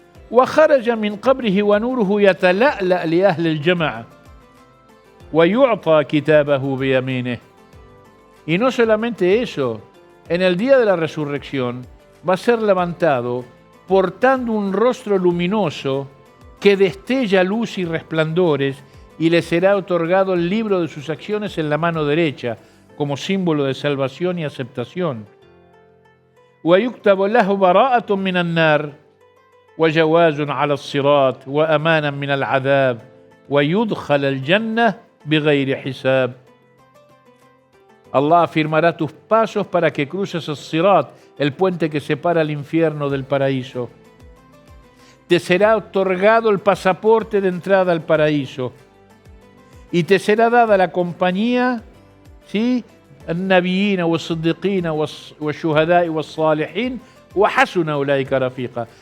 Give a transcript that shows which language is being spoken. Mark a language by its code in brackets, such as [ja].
[ar] وخرج من قبره ونوره يتلألأ لأهل الجمع ويعطى كتابه بيمينه. [es] Y no solamente eso, en el día de la resurrección va a ser levantado portando un rostro luminoso que destella luz y resplandores, y le será otorgado el libro de sus acciones en la mano derecha como símbolo de salvación y aceptación. [ar] ويكتب له براءة من النار وجواز على الصراط وأمانا من العذاب ويدخل الجنة بغير حساب. [es] Allah afirmará tus pasos para que cruces el Sirat, el puente que separa el infierno del paraíso. Te será otorgado el pasaporte de entrada al paraíso y te será dada la compañía, ¿sí?, [ar] النبيين والصديقين والشهداء والصالحين وحسن أولئك رفيقا.